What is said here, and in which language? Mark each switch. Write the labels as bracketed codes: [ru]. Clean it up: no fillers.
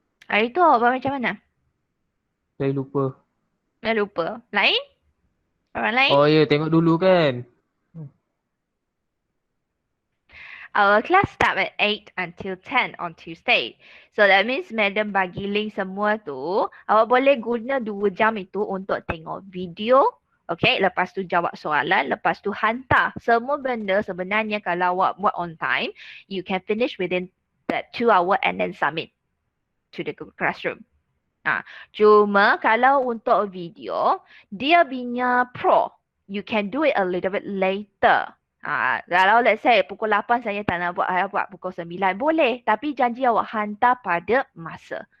[ms] Hari tu awak buat macam mana? Saya lupa. Dah lupa. Lain? Orang lain? Oh ya, tengok dulu kan. [en] Our class start at 8 until 10 on Tuesday. So that means [ms] madam bagi link semua tu. Awak boleh guna 2 jam itu untuk tengok video. Okay, lepas tu jawab soalan, lepas tu hantar. Semua benda sebenarnya kalau awak buat [en] on time, you can finish within that 2 hour and then submit to the Google Classroom. [ms] Cuma kalau untuk video, dia punya pro. [en] You can do it a little bit later. [ms] Kalau [en] let's say [ms] pukul 8 saya tak nak buat, saya buat pukul 9 boleh. Tapi janji awak hantar pada masa.